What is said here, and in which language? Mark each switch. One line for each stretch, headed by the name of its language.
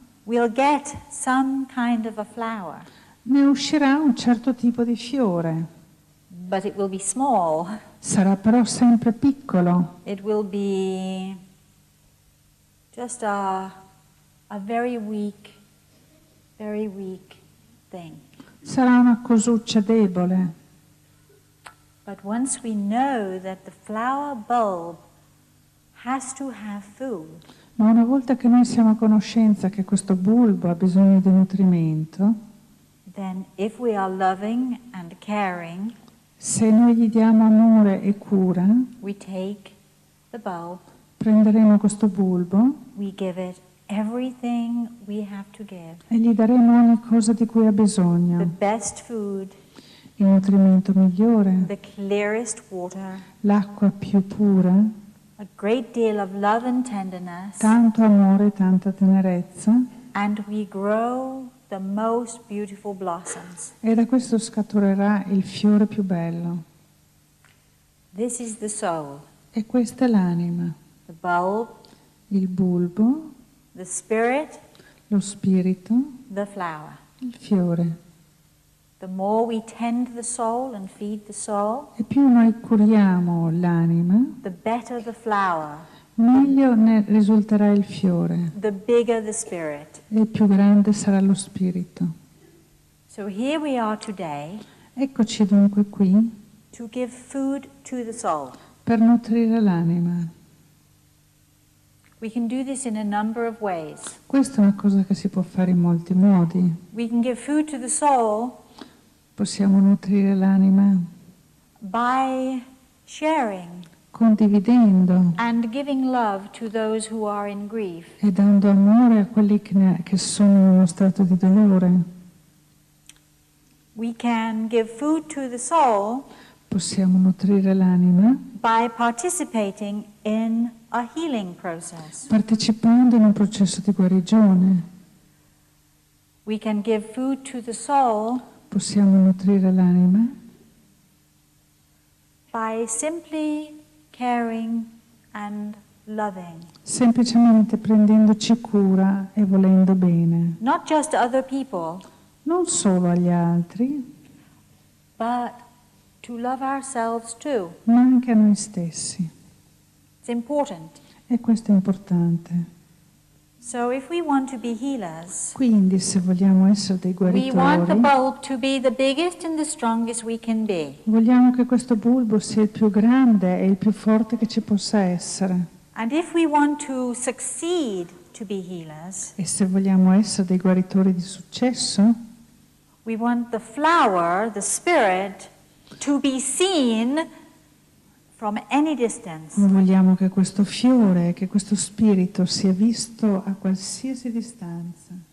English: we'll get some kind of a flower,
Italian: ne uscirà un certo tipo di fiore.
English: but it will be small.
Italian: Sarà però sempre piccolo,
English: It will be just a very weak thing.
Italian: sarà una cosuccia debole.
English: But once we know that the flower bulb has to have food,
Italian: Ma una volta che noi siamo a conoscenza che questo bulbo ha bisogno di nutrimento,
English: then if we are loving and caring,
Italian: se noi gli diamo amore e cura,
English: we take the bulb,
Italian: prenderemo questo bulbo
English: we give it everything we have to give,
Italian: e gli daremo ogni cosa di cui ha
English: the
Italian: bisogno,
English: best food,
Italian: il nutrimento migliore,
English: the clearest water,
Italian: l'acqua più pura,
English: a great deal of love and tenderness,
Italian: tanto amore e tanta tenerezza,
English: and we grow the most beautiful blossoms.
Italian: e da questo scaturerà il fiore più bello.
English: This is the soul,
Italian: E questa è l'anima,
English: the bulb,
Italian: il bulbo,
English: the spirit,
Italian: lo spirito,
English: the flower.
Italian: il fiore.
English: The more we tend the soul and feed the soul,
Italian: E più noi curiamo l'anima,
English: the better the flower,
Italian: meglio ne risulterà il fiore
English: the bigger the spirit.
Italian: e più grande sarà lo spirito.
English: So here we are today
Italian: Eccoci dunque qui
English: to give food to the soul.
Italian: per nutrire l'anima.
English: We can do this in a number of ways.
Italian: Questa è una cosa che si può fare in molti modi.
English: We can give food to the soul
Italian: Possiamo nutrire l'anima
English: by sharing
Italian: condividendo
English: and giving love to those who are in grief.
Italian: e dando amore a quelli che sono in uno stato di dolore.
English: We can give food to the soul
Italian: Possiamo nutrire l'anima
English: by participating in a healing process.
Italian: partecipando in un processo di guarigione.
English: We can give food to the soul
Italian: Possiamo nutrire l'anima
English: by simply caring and loving.
Italian: semplicemente prendendoci cura e volendo bene,
English: Not just other people,
Italian: non solo agli altri,
English: but to love ourselves too.
Italian: ma anche a noi stessi.
English: It's important.
Italian: È E questo è importante.
English: So if we want to be healers,
Italian: Quindi se vogliamo essere dei
English: we want the
Italian: guaritori,
English: bulb to be the biggest and the strongest we can be.
Italian: vogliamo che questo bulbo sia il più grande e il più forte che ci possa essere.
English: And if we want to succeed to be healers,
Italian: E se vogliamo essere dei guaritori di successo,
English: we want the flower, the spirit, to be seen from any distance.
Italian: vogliamo che questo fiore, che questo spirito sia visto a qualsiasi distanza.